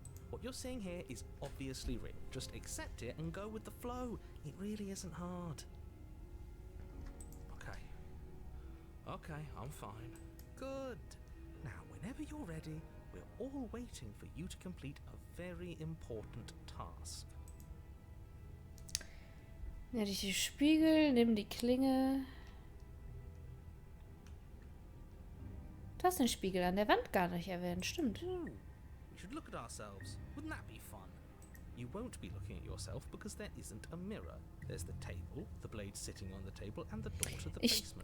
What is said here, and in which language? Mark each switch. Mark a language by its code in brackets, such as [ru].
[en] What you're seeing here is obviously real. Just accept it and go with the flow. It really isn't hard. Okay, I'm fine. Good. Now, whenever you're ready, we're all waiting for you to complete a very important task. [de] Ja, die Spiegel, nimm die Klinge. Du hast den Spiegel an der Wand gar nicht erwähnt, stimmt. [en] We should look at ourselves. Wouldn't that be fun? You won't be looking at yourself because there isn't a mirror. There's the table, the blade sitting on the table, and the door to the basement.